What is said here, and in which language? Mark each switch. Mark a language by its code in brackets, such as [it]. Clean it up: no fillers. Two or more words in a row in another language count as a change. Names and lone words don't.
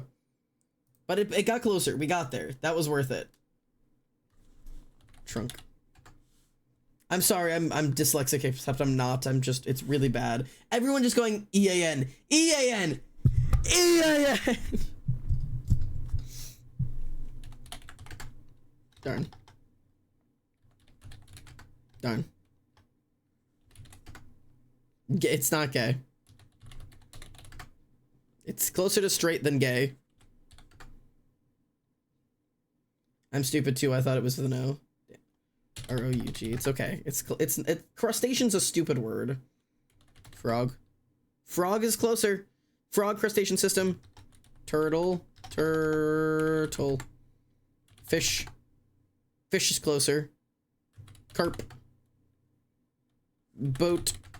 [en] But it got closer. We got there. That was worth it. Trunk. I'm sorry, I'm dyslexic, except I'm not. I'm just, it's really bad. Everyone just going E-A-N. E-A-N. E-A-N. Darn. Darn. It's not gay. It's closer to straight than gay. I'm stupid too. I thought it was with an O. R-O-U-G. It's okay. Crustacean's a stupid word. Frog. Frog is closer. Frog crustacean system. Turtle. Turtle. Fish. Fish is closer. Carp. Boat.